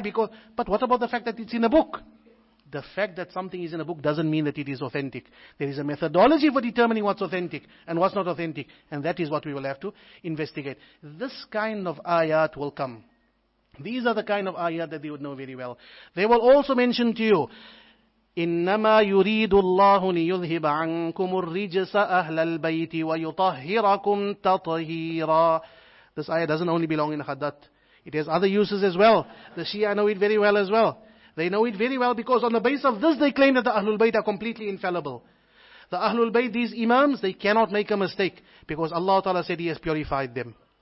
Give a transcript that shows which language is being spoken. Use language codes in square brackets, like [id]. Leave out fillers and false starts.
[en] But what about the fact that it's in a book? The fact that something is in a book doesn't mean that it is authentic. There is a methodology for determining what's authentic and what's not authentic. And that is what we will have to investigate. This kind of ayat will come. These are the kind of ayat that they would know very well. They will also mention to you, [ar] إِنَّمَا يُرِيدُ اللَّهُ لِيُذْهِبَ عَنْكُمُ الرِّجْسَ أَهْلَ الْبَيْتِ وَيُطَهِّرَكُمْ تَطْهِيرًا. [en] This ayah doesn't only belong in Hadat. It has other uses as well. The Shia know it very well as well. They know it very well because on the basis of this they claim that the Ahlul Bayt are completely infallible. The Ahlul Bayt, these Imams, they cannot make a mistake because Allah Ta'ala said He has purified them.